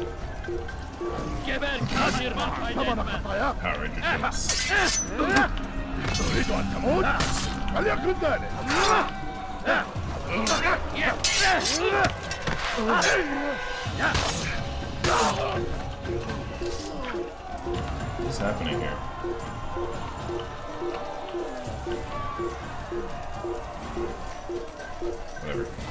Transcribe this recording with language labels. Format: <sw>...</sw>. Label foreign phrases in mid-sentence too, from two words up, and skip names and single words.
<tr>Geber kafir. Kaçman fayda etmez.</tr> <en>Power Ranger Jinx.</en> <ar>تريد أن تموت؟ فليكن ذلك.</ar> <en>What's happening here? Whatever.</en>